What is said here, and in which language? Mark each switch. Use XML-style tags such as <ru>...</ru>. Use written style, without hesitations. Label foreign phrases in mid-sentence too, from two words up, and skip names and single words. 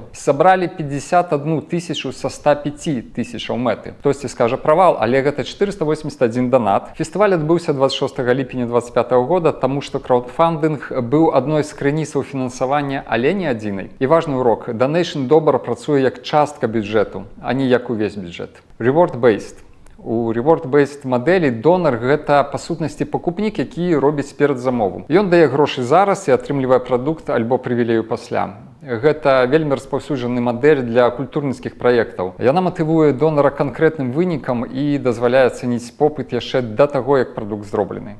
<be>Сабралі 51 000 са 105 000 мэты. Хтосьці скажа правал, але гэта 481 донат. Фестываль адбыўся 26 ліпеня 2025 года, таму што краўдфандынг быў адной з крыніцаў фінансавання, але не адзінай. І важны урок: Donation добра працуе як частка бюджэту, а не як увесь бюджэт. Reward-based. У Reward-based мадэлі донар — гэта па сутнасці пакупнік, які робіць перадзамову. Ён дае грошы зараз і атрымлівае прадукт альбо прывілею пасля. Гэта вельмі распаўсюджаны мадэль для культурніцкіх праектаў. Яна матывуе донара канкрэтным вынікам і дазваляе ацаніць попыт яшчэ да таго, як прадукт зроблены.</be>